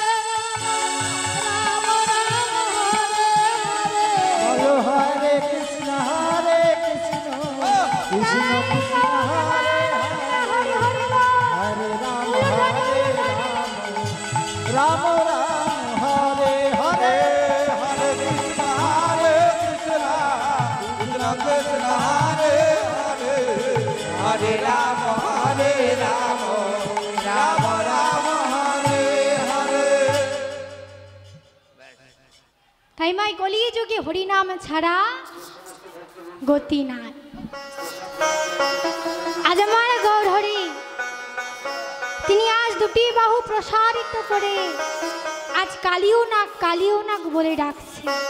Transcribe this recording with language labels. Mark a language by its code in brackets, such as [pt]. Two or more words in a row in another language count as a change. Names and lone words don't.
[bn] Rama Rama Hare Krishna Krishna Krishna Hare Hare Hare Rama Hare Rama Rama Hare Hare Hare Krishna Krishna Krishna Hare Hare Hare Rama Hare Rama Rama Rama Hare Hare তাই মাই কলিয়ে যুগে হরিনাম ছাড়া গতি নাই। আজ আমার গৌর হরি তিনি আজ দুটি বাহু প্রসারিত করে আজ কালিও নাক বলে ডাকছে